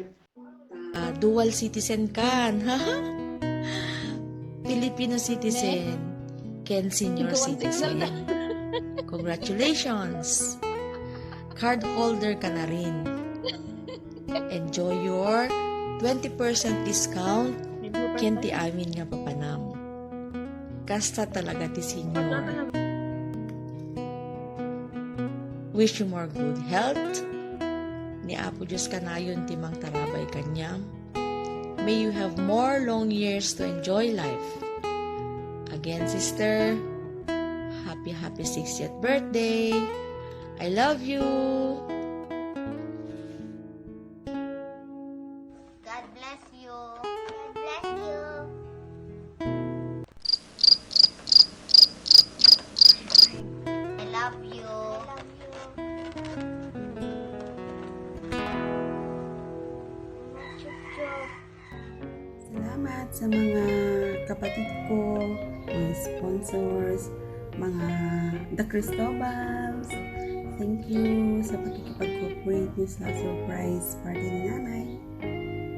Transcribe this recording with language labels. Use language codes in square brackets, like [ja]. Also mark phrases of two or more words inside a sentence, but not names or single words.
[en] Dual citizen [ilo] ka, ha? [en] Filipino citizen, Ken senior citizen. Congratulations! Card holder [tl] ka na rin. [en] Enjoy your 20% discount [ilo] ken ti amin nga papanam. Kasta talaga ti senior. [en] Wish you more good health. [ilo] Ni Apo Diyos kanayon ti mang tarabay kanyam. [en] May you have more long years to enjoy life. Again, sister, happy 60th birthday. I love you. God bless you. God bless you. I love you. [tl] Salamat sa mga kapatid ko, mga sponsors, mga The Cristobals. [en] Thank you [tl] sa pagkikipag-cooperate niyo sa [en] surprise party [tl] ni nanay.